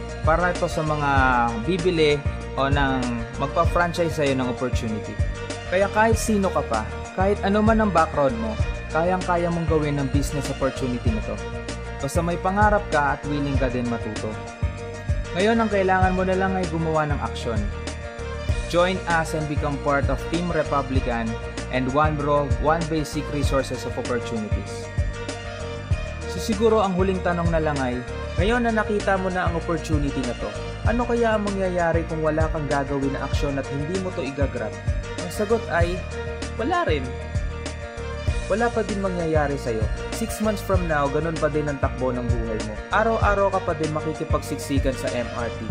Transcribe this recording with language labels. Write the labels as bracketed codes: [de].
[tl] Para ito sa mga bibili o ng magpa-franchise sa'yo ng opportunity. Kaya kahit sino ka pa, kahit ano man ang background mo, kayang-kaya mong gawin ng business opportunity na to. Basta may pangarap ka at willing ka din matuto. Ngayon ang kailangan mo na lang ay gumawa ng aksyon. [en] Join us and become part of Team Republican and One Basic Resources of Opportunities. [tl] So siguro ang huling tanong na lang ay, ngayon na nakita mo na ang opportunity na to, ano kaya ang mangyayari kung wala kang gagawin na aksyon at hindi mo to igagrab? Ang sagot ay, wala rin. Wala pa din mangyayari sa'yo. [en] 6 months from now, [tl] ganun pa din ang takbo ng buhay mo. Araw-araw ka pa din makikipagsiksikan sa MRT.